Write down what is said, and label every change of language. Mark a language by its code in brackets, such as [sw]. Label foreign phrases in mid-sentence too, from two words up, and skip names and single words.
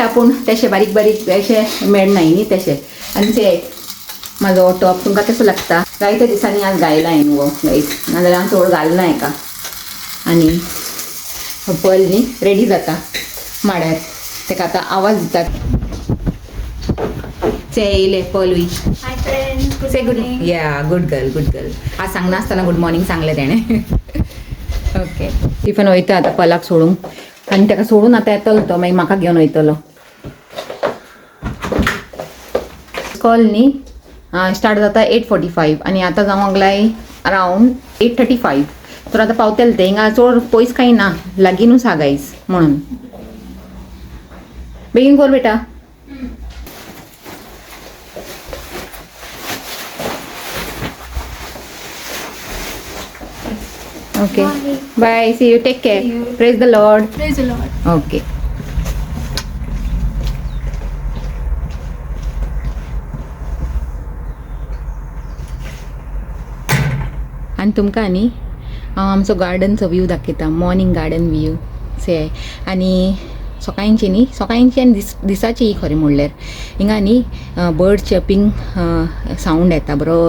[kok] पूण तशें बारीक अशें मेळनाय न्ही तशें. आनी ते म्हाजो टॉप तुमकां कसो लागता? जायत्या दिसांनी आज घायला हांवें गो गायज, नाजाल्यार हांव चड घालना हेका. आनी पल न्ही रेडी जाता माड्यार. ताका आतां आवाज दितात. से येयले पलूय. [en] Hi friends, Say good good girl. [kok] आज सांगनासतना [en] good morning [kok] सांगलें तेणें. ओके. टिफन वयता आतां पलाक सोडूंक. आनी ताका सोडून आतां येतलो तो, मागीर म्हाका घेवन वयतलो. कॉल न्ही स्टार्ट जाता 8:45 आनी आतां जावंक लागलाय अरावंड 8:35. तर आतां पावतले ते. हिंगा चड पयस कांय ना, लागीनूच हा गायज म्हणून. [hi] बेगीन कर बेटा. [en] Okay bye. See you. Take care. Praise the Lord. Praise the Lord. ओके. [kok] आणि तुमकां न्ही हांव आमचो गार्डनचो व्यू दाखयता. [en] Morning garden view say. [kok] आनी सकाळची न्ही सकाळची आनी दिसाची खरें म्हणल्यार हिंगा न्ही [en] bird chirping sound [kok] येता बरो.